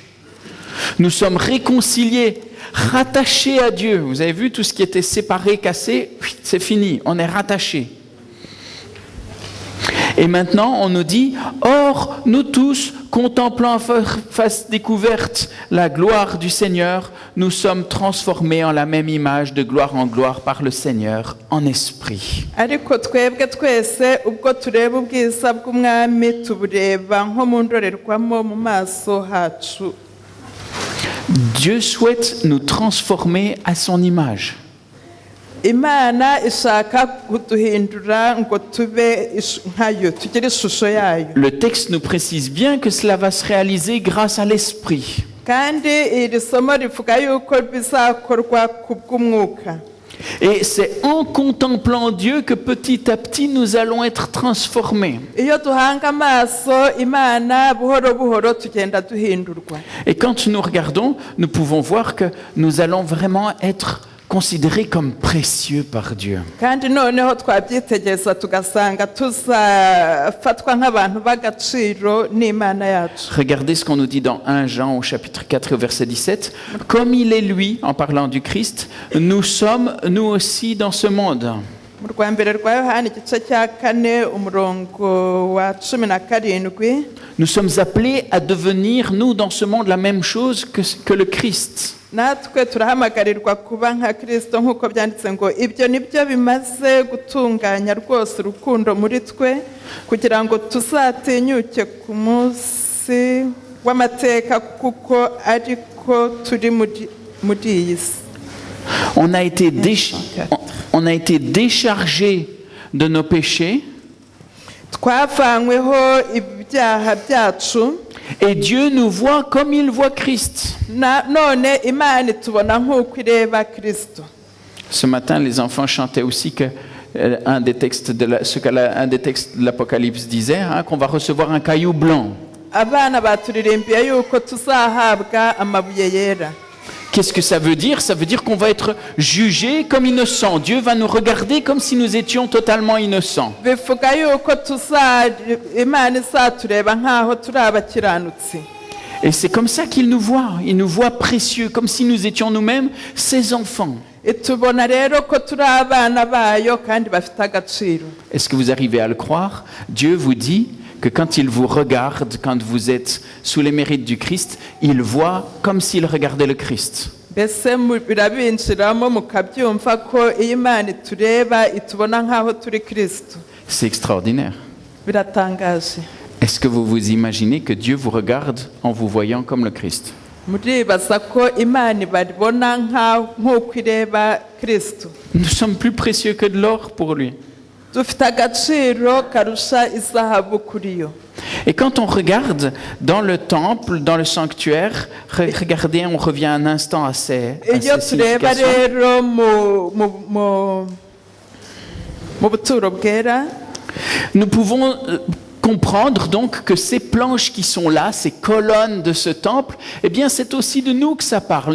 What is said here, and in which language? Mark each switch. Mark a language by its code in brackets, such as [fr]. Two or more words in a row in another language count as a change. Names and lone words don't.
[fr] Nous sommes réconciliés, rattachés à Dieu. Vous avez vu tout ce qui était séparé, cassé, c'est fini, on est rattachés. Et maintenant, on nous dit, or, nous tous, contemplant à face découverte la gloire du Seigneur, nous sommes transformés en la même image de gloire en gloire par le Seigneur en esprit. [rw] Ariko twebwe twese ubwo tureba ubwiza bw'Umwami tubureba nko mu ndorerwamo mu maso hacu. [fr] Dieu souhaite nous transformer à son image. [rw] Imana ishaka kuduhindura ngo tube nkayo tugire ishusho yayo. [fr] Le texte nous précise bien que cela va se réaliser grâce à l'esprit. [rw] Kandi iri somo rivuga yuko bizakorwa kubw'umwuka. [fr] Et c'est en contemplant Dieu que petit à petit nous allons être transformés. [rw] Iyo duhanga amaso Imana buhoro buhoro tugenda duhindurwa. [fr] Et quand nous regardons, nous pouvons voir que nous allons vraiment être considérés comme précieux par Dieu. [rw] Kandi noneho twabyitegereza tugasanga tuzafatwa nk'abantu b'agaciro n'Imana yacu. [fr] Regardez ce qu'on nous dit dans 1 Jean au chapitre 4 au verset 17. Comme il est lui, en parlant du Christ, nous sommes nous aussi dans ce monde. [rw] Mu rwa mbere rwa Yohana igice cya 4 umurongo wa 17. [fr] Nous sommes appelés à devenir, nous, dans ce monde, la même chose que le Christ. [rw] Natwe turahamagarirwa kuba nka Kristo nk'uko byanditse ngo ibyo nibyo bimaze gutunganya rwose urukundo muri twe kugira ngo tuzatinyuke ku munsi w'amateka kuko ariko turi muri iyi si. [fr] On a été déchargés de nos péchés. [rw] Twavanyweho ibyaha byacu. [fr] Et Dieu nous voit comme il voit Christ. [rw] None Imana tubona nk'uko ireba Kristo. [fr] Ce matin, les enfants chantaient aussi que un des textes de l'Apocalypse disait qu'on va recevoir un caillou blanc. [rw] Abana baturirimbiye yuko tuzahabwa amabuye yera. [fr] Qu'est-ce que ça veut dire? Ça veut dire qu'on va être jugé comme innocent. Dieu va nous regarder comme si nous étions totalement innocents. [rw] Bivuga yuko Imana izatureba nk'aho turi abakiranutsi. [fr] Et c'est comme ça qu'il nous voit. Il nous voit précieux, comme si nous étions nous-mêmes ses enfants. [rw] Tubona rero ko turi abana bayo kandi bafite agaciro. [fr] Est-ce que vous arrivez à le croire? Dieu vous dit que quand il vous regarde, quand vous êtes sous les mérites du Christ, il voit comme s'il regardait le Christ. [rw] Mbese birabinjiramo mukabyumva ko iyo Imana itureba itubona nk'aho turi Kristo. [fr] C'est extraordinaire. [rw] Biratangaje. [fr] Est-ce que vous vous imaginez que Dieu vous regarde en vous voyant comme le Christ? [rw] Muribaza ko Imana baribona nk'uko ireba Kristo. [fr] Nous sommes plus précieux que de l'or pour lui. [rw] Dufite agaciro karusha izahabu kuri yo. [fr] Et quand on regarde dans le temple, dans le sanctuaire, regardez, on revient un instant à ces significations. Nous pouvons comprendre donc que ces planches qui sont là, ces colonnes de ce temple, eh bien c'est aussi de nous que ça parle.